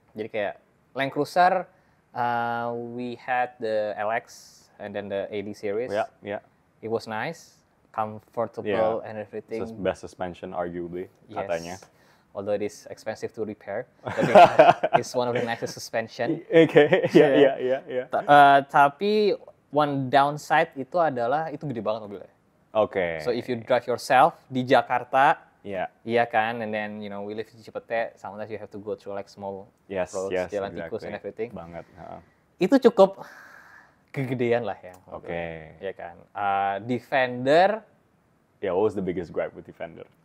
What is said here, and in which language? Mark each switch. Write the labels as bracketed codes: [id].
[en] Jadi kayak Land Cruiser, we had the LX and then the AD series. [id] Ya. [en] It was nice, comfortable and everything. Best suspension arguably katanya. Although it is expensive to repair, tapi it's one of the nicest suspension. [id] Oke. Iya. Tapi one downside itu adalah itu gede banget mobilnya. Oke. [en] So if you drive yourself di Jakarta, [id] Iya. [en] iya kan, and then we live di Cipete, sometimes you have to go through like small roads, jalan tikus and everything. [id] Banget. Itu cukup kegedean lah ya. Oke. Iya kan. Defender. [en] Yeah, what was the biggest gripe with Defender?